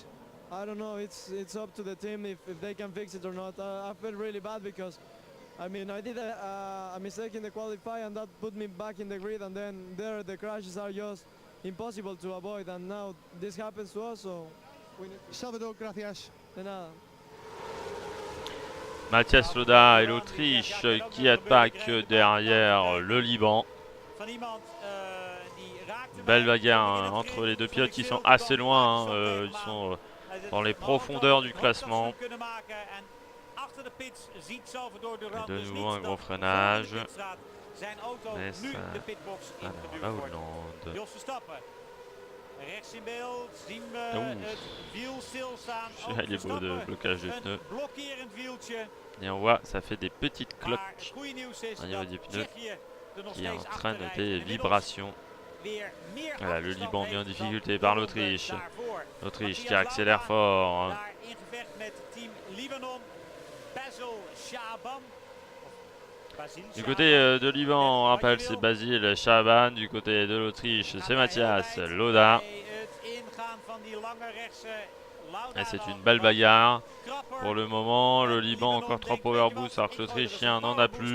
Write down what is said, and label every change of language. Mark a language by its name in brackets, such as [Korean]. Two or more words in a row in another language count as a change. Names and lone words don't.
[English] I don't know. It's up to the team if they can fix it or not. I feel really bad because, I mean, I did a mistake in the qualify and that put me back in the grid, and then there the crashes are just impossible to avoid, and now this happens to us, so we need [Spanish] Salvador, gracias. de nada. [French] Mathias Loda et l'Autriche qui attaquent derrière le Liban. [Dutch] Van iemand die raakte [French] Belle [Dutch] mij. [French] bagarre hein, entre les deux pilotes qui sont assez loin. Hein, ils sont dans les profondeurs du classement. Et de nouveau un gros freinage. Mais ça... Alors la Hollande. [Dutch] Jos Verstappen. Rechts in beeld zien we Oeh. het wiel stilstaan. Ja, [French] il est beau de blocage des pneus. [Dutch] Een blokkerend wieltje. [French] Et on voit, ça fait des petites [Dutch] Maar [French] cloques [Dutch] het goede nieuws is [French] au niveau [Dutch] dat [French] des pneus [Dutch] Tsjechië er nog [French] qui [Dutch] steeds [French] entraînent [Dutch] achter rijdt. [French] des [Dutch] Inmiddels [French] vibrations. [Dutch] weer meer [French] Voilà, le [Dutch] achterstand [French] Liban mis en [Dutch] heeft [French] difficulté [Dutch] dan [French] par [Dutch] de [French] l'Autriche. [Dutch] ronde daarvoor. [French] L'Autriche qui [Dutch] Matthias [French] accélère [Dutch] Lauda [French] fort. Hein. [Dutch] daar in gevecht met team Libanon. Basil Shaban. [French] Du côté de Liban, on rappelle c'est Basile Chaban. Du côté de l'Autriche, c'est Mathias Loda. Et c'est une belle bagarre. Pour le moment, le Liban encore 3 power boosts alors que l'Autrichien n'en a plus.